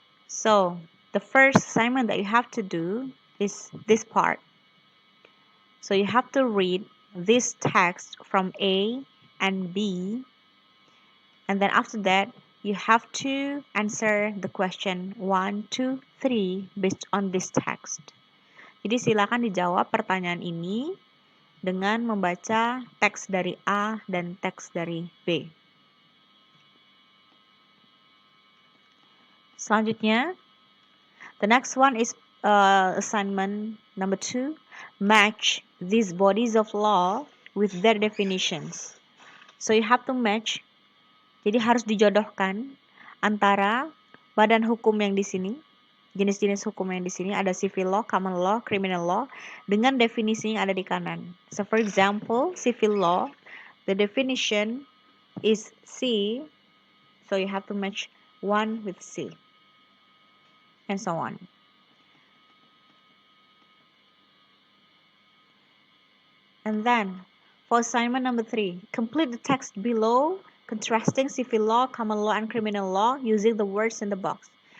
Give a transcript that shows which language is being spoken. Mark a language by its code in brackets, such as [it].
[en] So the first assignment that you have to do is this part. So you have to read this text from A and B, and then after that, you have to answer the question 1, 2, 3 based on this text. [id] Jadi silakan dijawab pertanyaan ini dengan membaca teks dari A dan teks dari B. [en] Selanjutnya, the next one is assignment number 2. Match these bodies of law with their definitions. So you have to match. [id] Jadi harus dijodohkan antara badan hukum yang di sini, jenis-jenis hukum yang di sini ada civil law, common law, criminal law dengan definisi yang ada di kanan. [en] So for example, civil law, the definition is C, so you have to match 1 with C, and so on. And then, for assignment number 3, complete the text below, contrasting civil law, common law, and criminal law using the words in the box.